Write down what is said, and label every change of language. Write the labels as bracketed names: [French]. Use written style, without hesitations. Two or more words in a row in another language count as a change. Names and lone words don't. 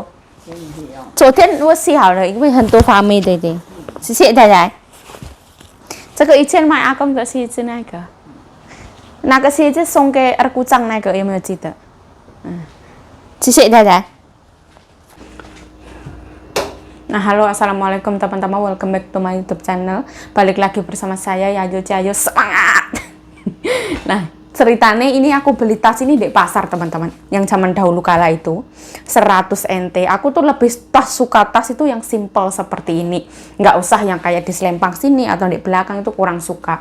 [Chinese] 给你用。昨天我洗好了，因为很多发霉，对对。谢谢太太。这个以前买阿公的鞋子那个鞋子送给二姑丈那个有没有记得？谢谢太太。 [Indonesian] Nah, halo, assalamualaikum teman-teman, [English] welcome back to my YouTube channel. [Indonesian] Balik lagi bersama saya Yayu Cahayu, semangat. Nah, ceritanya ini aku beli tas ini di pasar teman-teman, yang zaman dahulu kala itu 100 NT. Aku tuh lebih suka tas itu yang simple seperti ini, nggak usah yang kayak di selempang sini atau di belakang, itu kurang suka.